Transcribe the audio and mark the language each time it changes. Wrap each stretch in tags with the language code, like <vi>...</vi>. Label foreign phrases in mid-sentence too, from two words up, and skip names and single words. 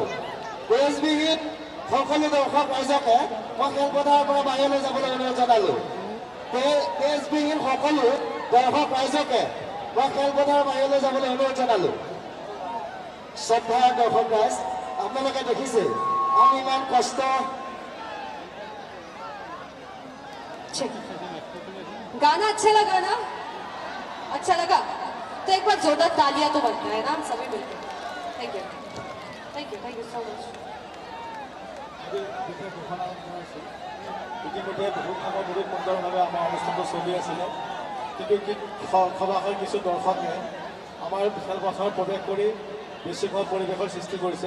<as>প্ৰেছবিহীন সকলো দৰ্শক ৰাইজকে মই খেলপথাৰৰ পৰা বাহিৰলৈ যাবলৈ অনুৰোধ জনালোঁ। প্ৰেছবিহীন সকলো দৰ্শক ৰাইজকে মই খেলপথাৰৰ বাহিৰলৈ যাবলৈ অনুৰোধ জনালোঁ। শ্ৰদ্ধাৰ দৰ্শক ৰাইজ, আপোনালোকে দেখিছে আমি ইমান কষ্ট।</as> <hi>गाना अच्छा लगा ना? अच्छा लगा तो एक बार जोरदार तालियां तो बनता है ना, हम सभी मिलकर।</hi> <en>Thank you so much.</en> <as>ইতিমধ্যে বহুত সময় বহুত সুন্দৰভাৱে আমাৰ অনুষ্ঠানটো চলি আছিলে, কিন্তু সভাসৰ কিছু দৰ্শকে আমাৰ খেলপথাৰত প্ৰৱেশ কৰি বিশৃংখল পৰিৱেশৰ সৃষ্টি কৰিছে।</as>